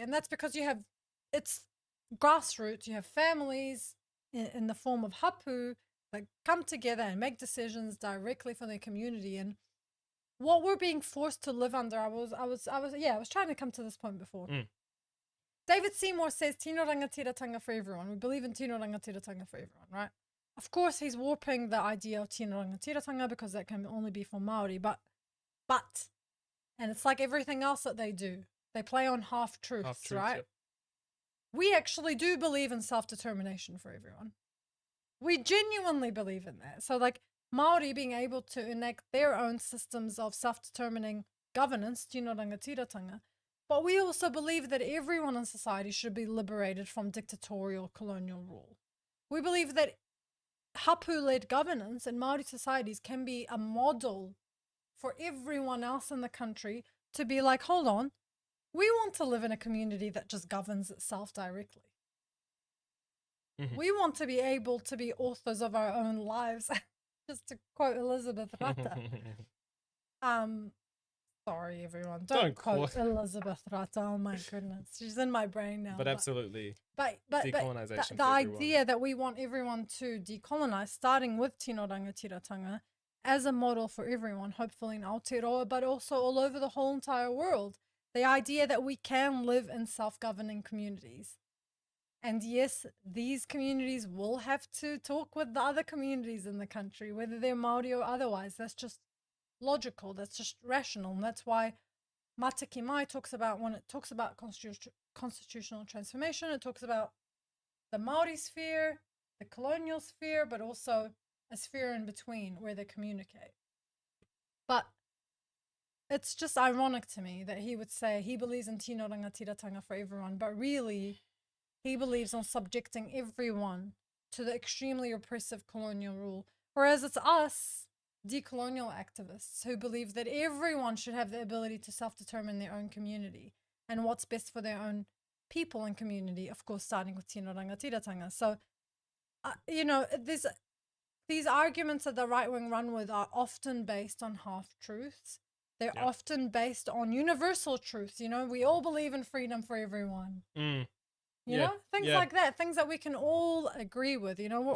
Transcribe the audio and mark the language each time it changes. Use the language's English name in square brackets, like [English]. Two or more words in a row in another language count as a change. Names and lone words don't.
[English] And that's because it's grassroots. You have families in the form of hapu that come together and make decisions directly for their community. And what we're being forced to live under, I was trying to come to this point before. David Seymour says, [Māori] tino rangatiratanga [English] for everyone. We believe in [Māori] tino rangatiratanga [English] for everyone, right? Of course, he's warping the idea of [Māori] tino rangatiratanga [English] because that can only be for Māori, but, and it's like everything else that they do. They play on half-truths, right? Yep. We actually do believe in self-determination for everyone. We genuinely believe in that. So like Māori being able to enact their own systems of self-determining governance, [Māori] tino rangatiratanga, [English] but we also believe that everyone in society should be liberated from dictatorial colonial rule. We believe that hapu-led governance in Māori societies can be a model for everyone else in the country to be like, hold on, we want to live in a community that just governs itself directly. We want to be able to be authors of our own lives, just to quote Elizabeth Rata. Sorry, everyone. Don't quote Elizabeth Rata. Oh my goodness, she's in my brain now. But absolutely. But decolonization. The idea that we want everyone to decolonize, starting with [Māori] tino rangatiratanga [English] as a model for everyone, hopefully in Aotearoa, but also all over the whole entire world. The idea that we can live in self-governing communities. And yes, these communities will have to talk with the other communities in the country, whether they're Māori or otherwise. That's just logical. That's just rational. And that's why Mataki Mai talks about, when it talks about constitutional transformation, it talks about the Māori sphere, the colonial sphere, but also a sphere in between where they communicate. But it's just ironic to me that he would say he believes in [Māori] tino rangatiratanga [English] for everyone, but really he believes on subjecting everyone to the extremely oppressive colonial rule. Whereas it's us, decolonial activists, who believe that everyone should have the ability to self-determine their own community and what's best for their own people and community, of course, starting with [Māori] tino rangatiratanga. [English] So, you know, these arguments that the right wing run with are often based on half-truths. They're often based on universal truths. You know, we all believe in freedom for everyone. You know, things like that, things that we can all agree with.